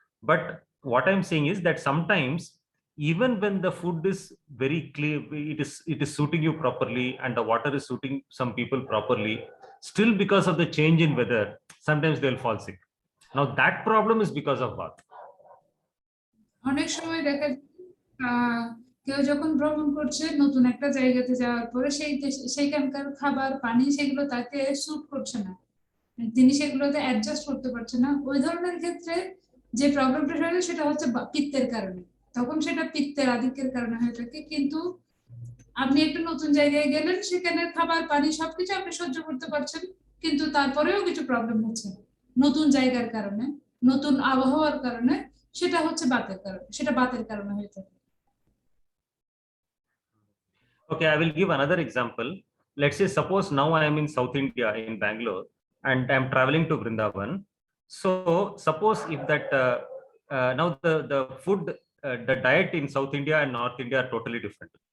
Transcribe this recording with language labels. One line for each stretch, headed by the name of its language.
English: But what I'm saying is that sometimes even when the food is very clear, it is suiting you properly, and the water is suiting some people properly, still because of the change in weather, sometimes they'll fall sick. Now that problem is because of Vata.
Bangla: অনেক সময় দেখা কেউ যখন ভ্রমণ করছে নতুন একটা জায়গাতে যাওয়ার পরে সেইখানকার খাবার পানি সেগুলো তাকে স্যুট করছে না, তিনি সেগুলোতে অ্যাডজাস্ট করতে পারছে না, ওই ধরনের ক্ষেত্রে যে প্রবলেমটা হয় সেটা হচ্ছে পিত্তের কারণে, তখন সেটা পিত্তের আধিক্যের কারণে হয়ে থাকে। কিন্তু আপনি একটা নতুন জায়গায় গেলেন, সেখানে খাবার পানি সবকিছু আপনি সহ্য করতে পারছেন, কিন্তু তারপরেও কিছু প্রবলেম হচ্ছে নতুন জায়গার কারণে, নতুন আবহাওয়ার কারণে, সেটা হচ্ছে বাতের কারণে হয়ে থাকে।
English: Okay, I will give another example. Let's say suppose now I am in South India in Bangalore and I am traveling to Vrindavan. So suppose if that now the food, the diet in South India and North India are totally different.